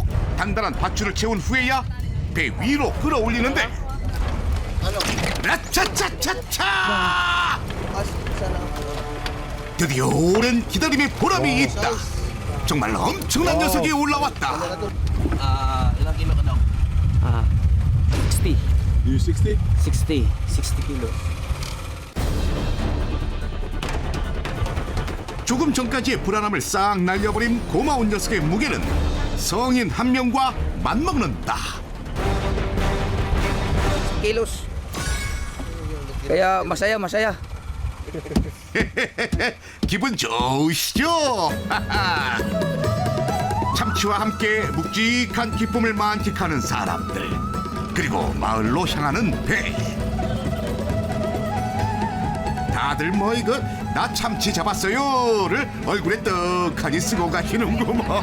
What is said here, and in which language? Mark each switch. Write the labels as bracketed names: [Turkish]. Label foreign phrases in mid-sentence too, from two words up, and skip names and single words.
[Korean] 단단한 밧줄을 채운 후에야 배 위로 끌어올리는데 라차차차차! 드디어 오랜 기다림의 보람이 있다. 정말 엄청난 녀석이 올라왔다. [Filipino] Ilang kilo ka daw? 60. [English] You 60? 60 kilo. [Korean] 조금 전까지의 불안함을 싹 날려버린 고마운 녀석의 무게는 성인 한 명과 맞먹는다. [Filipino] Kilos. Kaya masaya. [Korean] 기분 좋으시죠? 참치와 함께 묵직한 기쁨을 만끽하는 사람들, 그리고 마을로 향하는 배. 다들 뭐 이거 나 참치 잡았어요를 얼굴에 떡하니 쓰고 가시는구먼.